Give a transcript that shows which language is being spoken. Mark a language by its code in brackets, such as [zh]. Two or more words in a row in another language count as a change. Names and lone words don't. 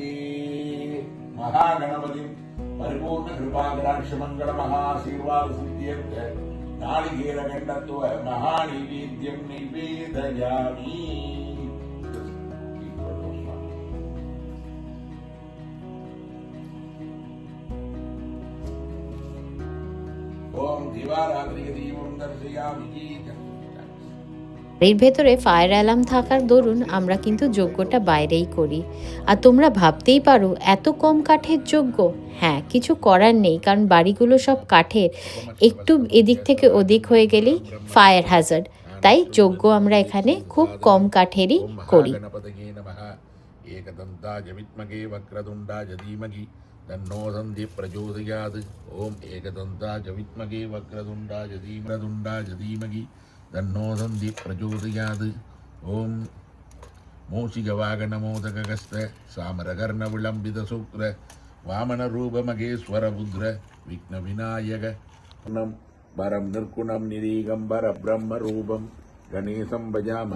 [sa] महागणपति परिपूर्ण कृपाकटाक्ष मंगल महाशीर्वाद सिद्ध्यर्थ नारिकेल गंडत्व महानैवेद्यं निवेदयामि। ओम दिवारात्रि दीपं दर्शयामि। [bn] এর ভেতরে ফায়ার অ্যালার্ম থাকার দরুন আমরা কিন্তু যজ্ঞটা বাইরেই করি। আর তোমরা ভাবতেই পারো এত কম কাঠের যজ্ঞ। হ্যাঁ, কিছু করার নেই, কারণ বাড়িগুলো সব কাঠের, একটু এদিক থেকে ওদিক হয়ে গেলেই ফায়ার হ্যাজার্ড। তাই যজ্ঞ আমরা এখানে খুব কম কাঠেরই করি। [sa] एकदन्ताय विद्महे वक्रतुण्डाय धीमहि तन्नो सन्धिः प्रचोदयात्। ओम एकदन्ताय विद्महे वक्रतुण्डाय धीमहि तन्नो सन्धिः प्रचोदयात्। ओम मूषिकवाहनमोदकगस्त सामरकर्णविलम्बितसूत्र वामनरूपमहेश्वररुद्र विघ्नविनायक वरं निर्गुणं निरीगम्बर ब्रह्मरूपं गणेशं भजामः।